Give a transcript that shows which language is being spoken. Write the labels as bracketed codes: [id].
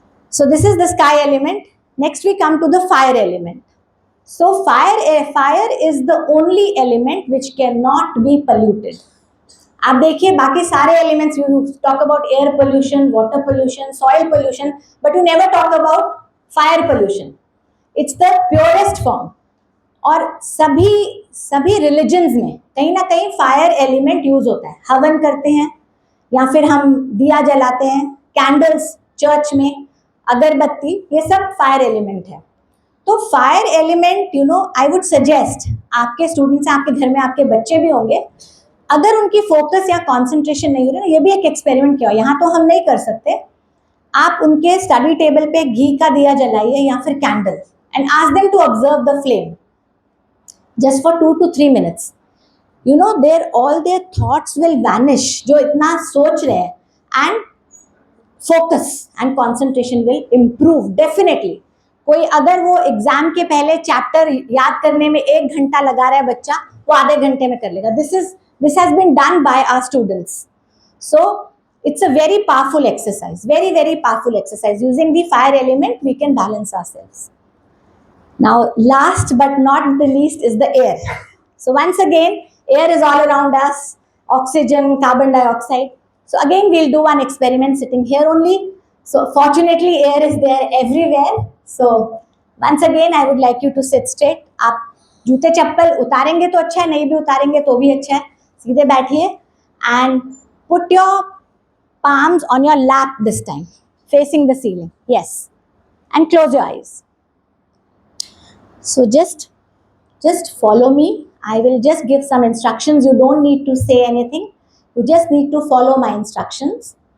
[en] So this is the sky element. Next we come to the fire element. So fire is the only element which cannot be polluted. [hi] आप देखिए बाकी सारे [en] elements, you talk about air pollution, water pollution, soil pollution, but you never talk about fire pollution. It's the purest form. [hi] और सभी religions में कहीं ना कहीं फायर एलिमेंट यूज होता है. हवन करते हैं या फिर हम दिया जलाते हैं, कैंडल्स चर्च में, अगरबत्ती, ये सब फायर एलिमेंट है. तो fire element, [en] I would suggest, [hi] आपके स्टूडेंट्स, आपके घर में आपके बच्चे भी होंगे, अगर उनकी फोकस या कॉन्सेंट्रेशन नहीं हो रही ना, ये भी एक एक्सपेरिमेंट किया, यहाँ तो हम नहीं कर सकते, आप उनके स्टडी टेबल पे घी का दिया जलाइए या फिर candle, [en] And ask them to observe the flame just for 2 to 3 minutes. All their thoughts will vanish, [hi] जो इतना सोच रहे हैं, [en] and focus and concentration will improve definitely. [hi] कोई अगर वो एग्जाम के पहले चैप्टर याद करने में 1 घंटा लगा रहा है बच्चा, वो आधे घंटे में कर लेगा. [en] This has been done by our students. So it's a very powerful exercise, very, very powerful exercise. Using the fire element, we can balance ourselves. Now, last but not the least is the air. So once again, air is all around us, oxygen, carbon dioxide. So again, we'll do one experiment sitting here only. So fortunately, air is there everywhere. So once again, I would like you to sit straight. [hi] आप जूते चप्पल उतारेंगे तो अच्छा है, नहीं भी उतारेंगे तो भी अच्छा है. सीधे बैठिए [en] and put your palms on your lap this time, facing the ceiling. Yes. and close your eyes. So just follow me. I will just give some instructions. You don't need to say anything. You just need to follow my instructions.